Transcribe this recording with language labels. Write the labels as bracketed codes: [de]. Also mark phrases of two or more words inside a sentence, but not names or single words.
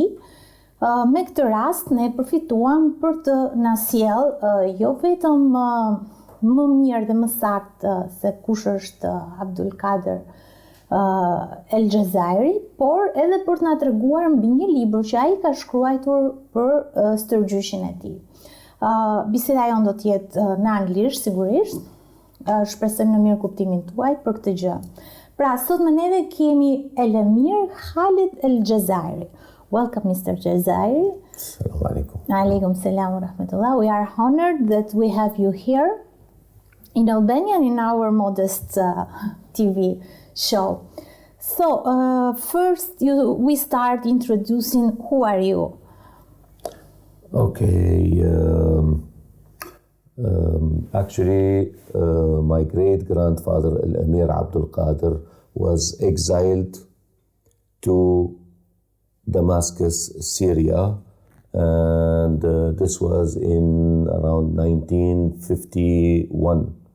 [sq] Me këtë rast ne përfituam për të na sjellë jo vetëm më mirë dhe më saktë se kush është Abdul Kader al Xhezairi, por edhe për të na treguar mbi një libër që ai ka shkruar për stergjyshin e tij. Biseda jonë do të jetë në anglisht sigurisht. Shpresojmë në mirë kuptimin tuaj për këtë gjë. Pra, sot me neve kemi El-Emir Khaled al Xhezairi. [en] Welcome, Mr. Xhezairi. [ar] سلام عليكم. عليكم السلام ورحمة الله. [en] We are honored that we have you here in Albania and in our modest TV show. So, first we start introducing who are you? Okay. Actually, my great-grandfather, El-Emir Abdul Kader, was exiled to Damascus, Syria, and this was in around 1851.